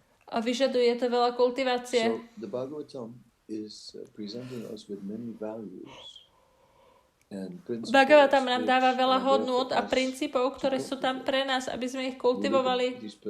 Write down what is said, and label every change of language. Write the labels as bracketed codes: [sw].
[sk] A vyžaduje to veľa kultivácie. [en] So the Bhagavatam is presenting us with many values and principles. [sk] Bhagavatam nám dáva veľa hodnôt a princípov, ktoré sú tam pre nás, aby sme ich kultivovali.